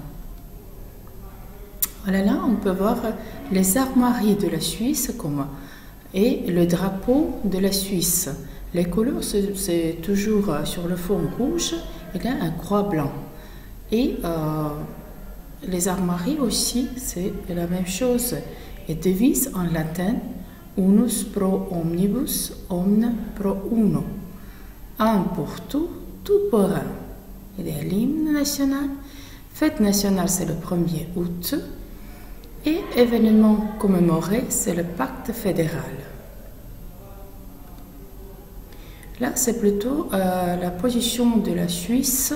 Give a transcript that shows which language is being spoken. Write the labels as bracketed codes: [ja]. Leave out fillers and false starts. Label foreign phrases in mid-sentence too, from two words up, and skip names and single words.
[fr] Voilà, là on peut voir les armoiries de la Suisse et le drapeau de la Suisse. Les couleurs, c'est toujours sur le fond rouge et là un croix blanc. Et les armoiries aussi, c'est la même chose. Et devise en latin, [la] unus pro omnibus, omne pro uno. [fr] Un pour tout, tout pour un. Il y a l'hymne national. Fête nationale, c'est le 1er août. Et événement commémoré, c'est le pacte fédéral. Là, c'est plutôt la position de la Suisse.